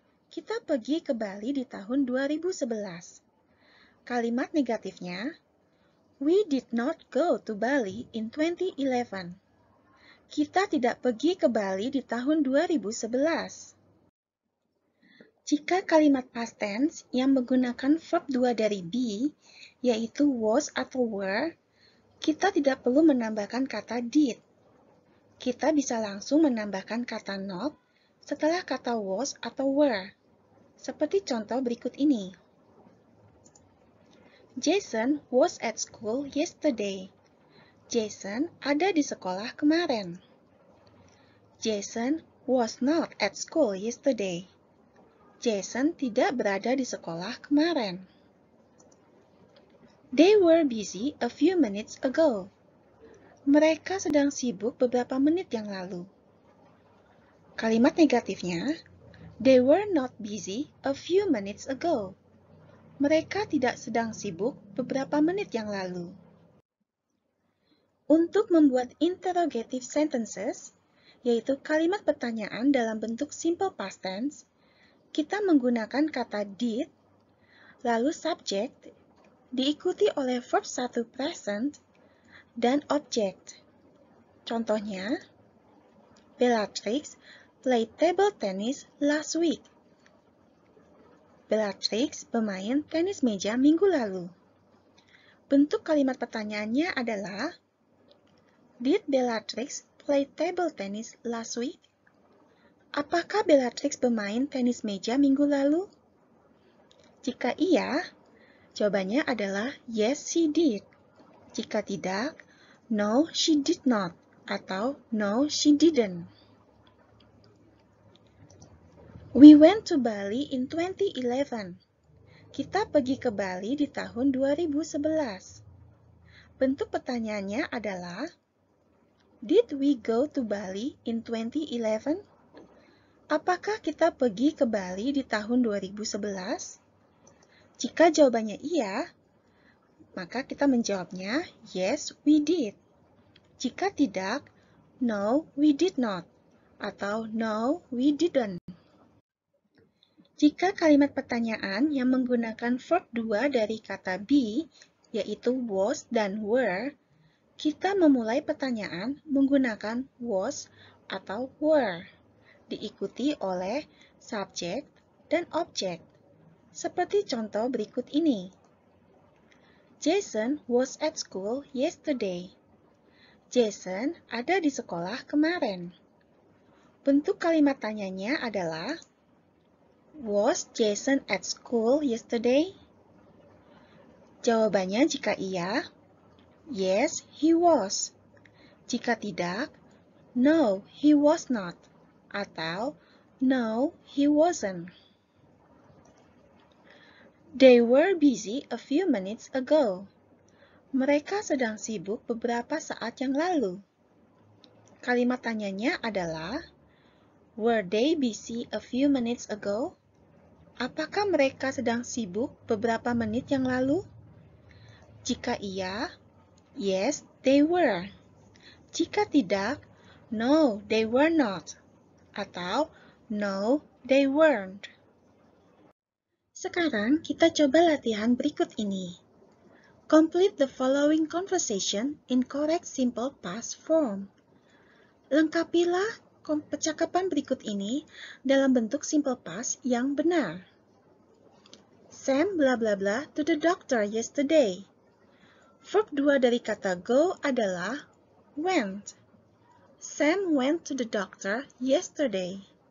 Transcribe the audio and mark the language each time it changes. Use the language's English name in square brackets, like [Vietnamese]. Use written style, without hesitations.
[Indonesian] Kita pergi ke Bali di tahun 2011. Kalimat negatifnya, [English] we did not go to Bali in 2011. [Indonesian] Kita tidak pergi ke Bali di tahun 2011. Jika kalimat past tense yang menggunakan verb 2 dari be, yaitu was atau were, kita tidak perlu menambahkan kata did. Kita bisa langsung menambahkan kata not setelah kata was atau were. Seperti contoh berikut ini. [English] Jason was at school yesterday. [Indonesian] Jason ada di sekolah kemarin. [English] Jason was not at school yesterday. [Indonesian] Jason tidak berada di sekolah kemarin. [English] They were busy a few minutes ago. [Indonesian] Mereka sedang sibuk beberapa menit yang lalu. Kalimat negatifnya, [English] they were not busy a few minutes ago. [Indonesian] Mereka tidak sedang sibuk beberapa menit yang lalu. Untuk membuat interrogative sentences, yaitu kalimat pertanyaan dalam bentuk simple past tense, kita menggunakan kata did, lalu subject, diikuti oleh verb 1 present, dan object. [English] Contohnya, Bellatrix played table tennis last week. [Indonesian] Bellatrix bermain tenis meja minggu lalu. Bentuk kalimat pertanyaannya adalah, [English] did Bellatrix play table tennis last week? [Indonesian] Apakah Bellatrix bermain tenis meja minggu lalu? Jika iya, jawabannya adalah [English] yes, she did. [Indonesian] Jika tidak, [English] no, she did not, [Indonesian] atau [English] no, she didn't. We went to Bali in 2011. [Indonesian] Kita pergi ke Bali di tahun 2011. Bentuk pertanyaannya adalah, [English] did we go to Bali in 2011? [Indonesian] Apakah kita pergi ke Bali di tahun 2011? Jika jawabannya iya, maka kita menjawabnya, [English] yes, we did. [Indonesian] Jika tidak, [English] no, we did not, [Indonesian] atau [English] no, we didn't. [Indonesian] Jika kalimat pertanyaan yang menggunakan verb 2 dari kata be, yaitu was dan were, kita memulai pertanyaan menggunakan was atau were, diikuti oleh subjek dan objek. Seperti contoh berikut ini. [English] Jason was at school yesterday. [Indonesian] Jason ada di sekolah kemarin. Bentuk kalimat tanyanya adalah, [English] was Jason at school yesterday? [Indonesian] Jawabannya jika iya, [English] yes, he was. [Indonesian] Jika tidak, [English] no, he was not. [Indonesian] Atau, [English] no, he wasn't. They were busy a few minutes ago. [Indonesian] Mereka sedang sibuk beberapa saat yang lalu. Kalimat tanyanya adalah, [English] were they busy a few minutes ago? [Indonesian] Apakah mereka sedang sibuk beberapa menit yang lalu? Jika iya, [English] yes, they were. [Indonesian] Jika tidak, [English] no, they were not. [Indonesian] Atau, [English] no, they weren't. [Indonesian] Sekarang kita coba latihan berikut ini. [English] Complete the following conversation in correct simple past form. [Indonesian] Lengkapilah percakapan berikut ini dalam bentuk simple past yang benar. [English] Sam bla bla bla to the doctor yesterday. [Indonesian] Verb 2 dari kata go adalah went. [English] Sam went to the doctor yesterday.